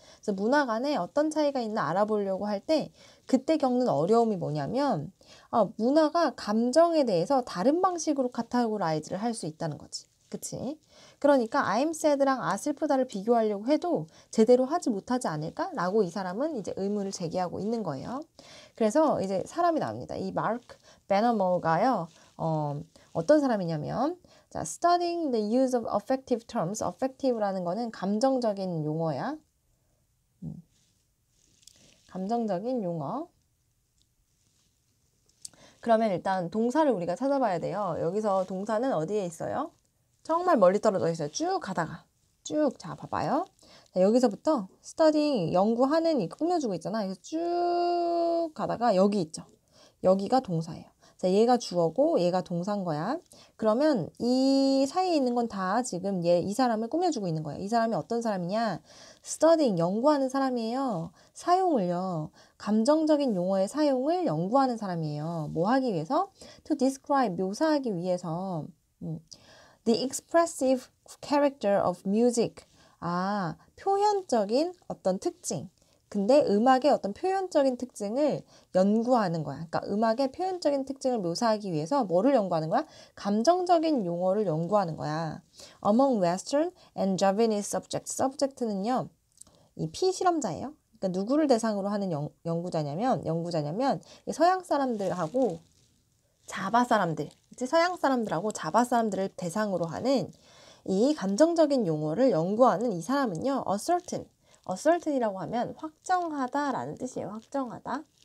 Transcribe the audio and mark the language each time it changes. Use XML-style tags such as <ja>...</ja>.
<ko>그래서 문화 간에 어떤 차이가 있나 알아보려고 할 때 그때 겪는 어려움이 뭐냐면 문화가 감정에 대해서 다른 방식으로 카테고라이즈를 할 수 있다는 거지. 그치? 그러니까</ko> <en>I'm sad</en> <ko>랑 슬프다를 비교하려고 해도 제대로 하지 못하지 않을까라고 이 사람은 이제 의문을 제기하고 있는 거예요. 그래서 이제 사람이 나옵니다. 이 마크 베너머가요. 어떤 사람이냐면 자,</ko> <en>studying the use of affective terms.</en> <ko>affective라는 거는 감정적인 용어야. 감정적인 용어. 그러면 일단 동사를 우리가 찾아봐야 돼요. 여기서 동사는 어디에 있어요? 정말 멀리 떨어져 있어요. 쭉 가다가. 쭉, 자, 봐봐요. 자, 여기서부터 studying, 연구하는 이 꾸며주고 있잖아. 그래서 쭉 가다가 여기 있죠. 여기가 동사예요. 자, 얘가 주어고 얘가 동사인 거야. 그러면 이 사이에 있는 건 다 지금 이 사람을 꾸며주고 있는 거야. 이 사람이 어떤 사람이냐? studying, 연구하는 사람이에요. 사용을요. 감정적인 용어의 사용을 연구하는 사람이에요. 뭐 하기 위해서?</ko> <en>To describe,</en> <ko>묘사하기 위해서.</ko> <en>The expressive character of music.</en> <ko>표현적인 어떤 특징. 근데 음악의 어떤 표현적인 특징을 연구하는 거야. 그러니까 음악의 표현적인 특징을 묘사하기 위해서 뭐를 연구하는 거야? 감정적인 용어를 연구하는 거야.</ko> <en>Among Western and Javanese subjects.</en> <ko>subject는요. 이 피실험자예요. 그러니까 누구를 대상으로 하는 연구자냐면 서양 사람들하고 자바 사람들, 서양 사람들하고 자바 사람들을 대상으로 하는 이 감정적인 용어를 연구하는 이 사람은요. ascertain이라고 하면 확정하다라는 뜻이에요. 확정하다.</ko>